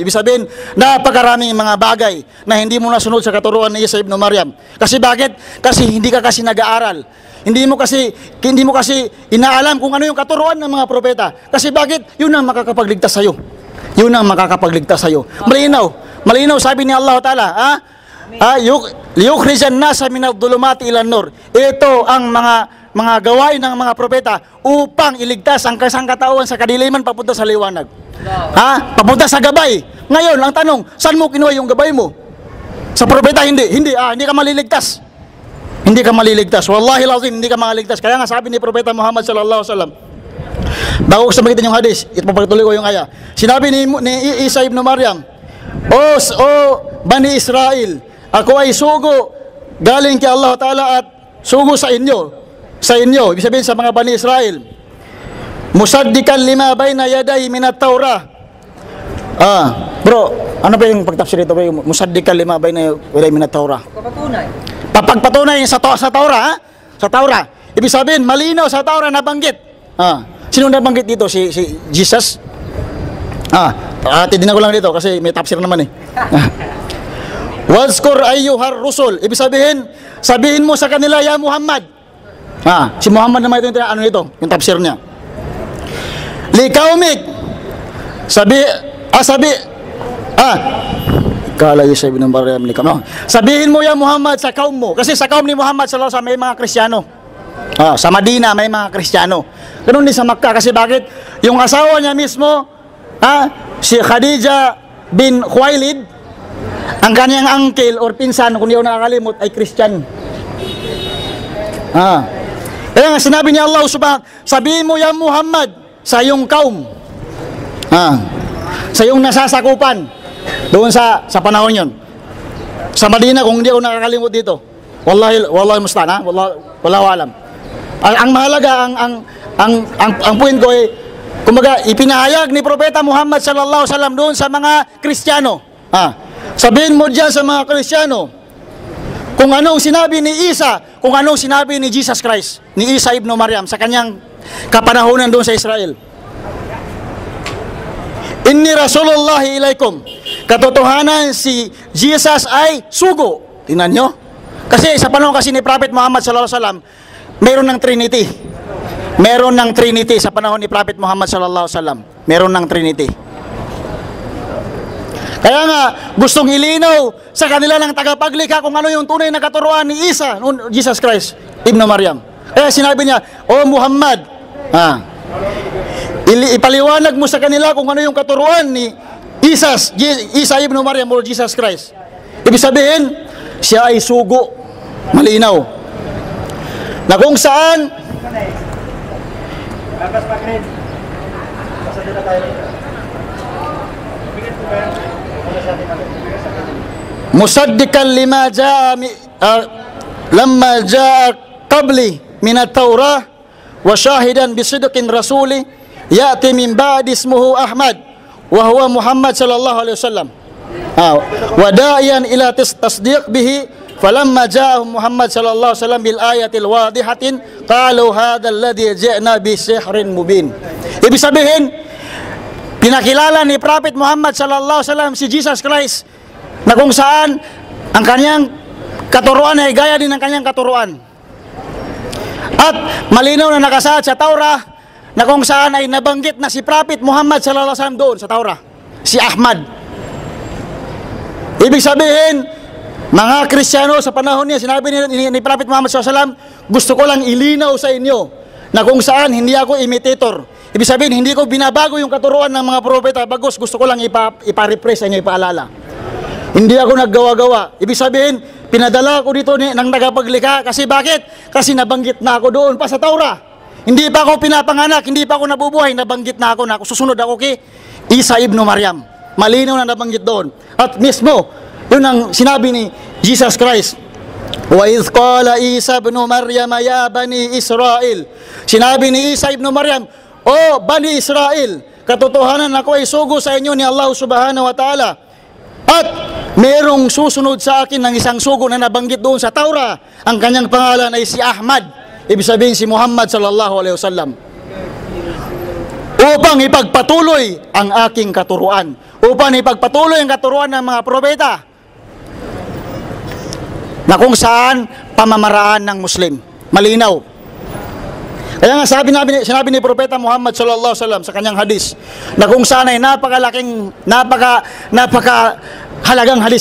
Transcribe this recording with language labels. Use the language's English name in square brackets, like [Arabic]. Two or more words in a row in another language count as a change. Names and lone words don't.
[Filipino] Ibig sabihin, napakaraming mga bagay na hindi mo nasunod sa katuruan ni Isa ibn Maryam. Kasi bakit? Kasi hindi ka kasi nag-aaral. Hindi mo kasi inaalam kung ano yung katuruan ng mga propeta. Kasi bakit? Yun ang makakapagligtas sa'yo. Yun ang makakapagligtas sa'yo. Malinaw, sabi ni [Arabic] Allah Ta'ala, ليخرج الناس من الظلمات إلى النور. [Filipino] Ito ang mga gawain ng mga propeta upang iligtas ang kasangkatauhan sa kadiliman papunta sa liwanag. Papunta sa gabay. Ngayon, ang tanong, saan mo kinuha yung gabay mo? Sa propeta, hindi ka maliligtas. Hindi ka maliligtas. [Arabic] والله لازم, [Filipino] hindi ka maliligtas. Kaya nga sabi ni Propeta Muhammad [Arabic] صلى الله عليه وسلم, [Filipino] bago ko sabihin yung hadis, ipapatuloy ko yung aya. Sinabi ni Isa ibn Maryam, O Bani Israel, ako ay sugo galing kay Allah Ta'ala at sugo sa inyo. Ibig sabihin sa mga Bani Israel, [Arabic] مصدقا لما بين يدي من التوراة. [Filipino] Bro, ano ba yung pagtafsir ito? [Arabic] مصدقا لما بين يدي من التوراة. [Filipino] Papagpatunay sa Taurah, Sa Taurah. Ibig sabihin, malinaw sa Taurah nabanggit. Sino nabanggit dito? Si Jesus? Titignan ko lang dito kasi may tafsir naman [Arabic] واذكر أيها الرسل. [Filipino] Ibig sabihin mo sa kanila, ya Muhammad. Si Muhammad naman ito yung tafsir niya. Likaumik. Kala Isa ibn Maryam sabihin mo ya Muhammad sa kaum mo. Kasi sa kaum ni Muhammad [Arabic] صلى الله عليه وسلم [Filipino] may mga Kristiyano. Sa Madina may mga Kristiyano. Ganun din sa Makkah. Kasi bakit? Yung asawa niya mismo, si Khadija bin Khuwailid, ang kanyang uncle or pinsan, kung di ako nakakalimot, ay Christian. Kaya nga sinabi ni Allah sabihin mo ya Muhammad sa iyong kaum, sa iyong nasasakupan doon sa panahon yun. Sa Madina, kung hindi ako nakakalimot dito, [Arabic] والله المستعان، والله أعلم. [Filipino] Ang mahalaga, ang point ko kumbaga, ipinahayag ni Propeta Muhammad [Arabic] صلى الله عليه وسلم [Filipino] doon sa mga Kristiyano. Sabihin mo diyan sa mga Kristiyano kung anong sinabi ni Isa, kung anong sinabi ni Jesus Christ, ni Isa ibn Maryam sa kanyang kapanahonan doon sa Israel. [Arabic] إني رسول الله إليكم. [Filipino] Katotohanan si Jesus ay sugo. Tingnan nyo. Kasi sa panahon kasi ni Prophet Muhammad [Arabic] صلى الله عليه وسلم, [Filipino] meron ng Trinity. Meron ng Trinity sa panahon ni Prophet Muhammad [Arabic] صلى الله عليه وسلم. [Filipino] Meron ng Trinity. Kaya nga, gustong ilinaw sa kanila ng tagapaglikha kung ano yung tunay na katuruan ni Isa, Jesus Christ, ibn Maryam. Kaya sinabi niya, O Muhammad, ipaliwanag mo sa kanila kung ano yung katuruan ni Isa ibn Maryam o Jesus Christ. Ibig sabihin, siya ay sugo, malinaw. Na kung saan, [Arabic] مصدقا لما لما جاء قبلي من التوراة و شاهدا بصدق رسول يأتي من بعدي اسمه أحمد وهو محمد صلى الله عليه وسلم وداعيا إلى تصديق به فلما جاءهم محمد صلى الله عليه وسلم بالآيات الواضحات قالوا هذا الذي جئنا به سحر مبين. [Filipino] Ibig sabihin, pinakilala ni Prophet Muhammad [Arabic] صلى الله عليه وسلم [Filipino] si Jesus Christ na kung saan ang kanyang katuruan ay gaya din ng kanyang katuruan. At malinaw na nakasaad sa Taurah na kung saan ay nabanggit na si Prophet Muhammad [Arabic] صلى الله عليه وسلم [Filipino] doon sa Taurah, si Ahmad. Ibig sabihin, mga Kristiyano sa panahon niya, sinabi ni Prophet Muhammad [Arabic] صلى الله عليه وسلم, [Filipino] gusto ko lang ilinaw sa inyo na kung saan hindi ako imitator. Ibig sabihin, hindi ko binabago yung katuruan ng mga propeta, bagos gusto ko lang ipa-refresh sa inyo, ipaalala. Hindi ako naggawa-gawa. Ibig sabihin, pinadala ko dito ng tagapaglikha. Kasi bakit? Kasi nabanggit na ako doon pa sa Taurah. Hindi pa ako pinapanganak, hindi pa ako nabubuhay, nabanggit na ako susunod ako kay Isa ibn Maryam. Malinaw na nabanggit doon. At mismo, yun ang sinabi ni Jesus Christ. [Arabic] وإذ قال عيسى ابن مريم يا بني إسرائيل. [Filipino] Sinabi ni Isa ibn Maryam, "O Bani Israel, katotohanan ako ay sugo sa inyo ni Allah [Arabic] سبحانه وتعالى. [Filipino] At merong susunod sa akin ng isang sugo na nabanggit doon sa Taurah. Ang kanyang pangalan ay si Ahmad." Ibig sabihin si Muhammad [Arabic] صلى الله عليه وسلم. [Filipino] Upang ipagpatuloy ang aking katuruan. Upang ipagpatuloy ang katuruan ng mga propeta. Na kung saan pamamaraan ng Muslim. Malinaw. Kaya nga sinabi ni Propeta Muhammad [Arabic] صلى الله عليه وسلم [Filipino] sa kanyang hadis na kung saan ay napakahalagang hadis.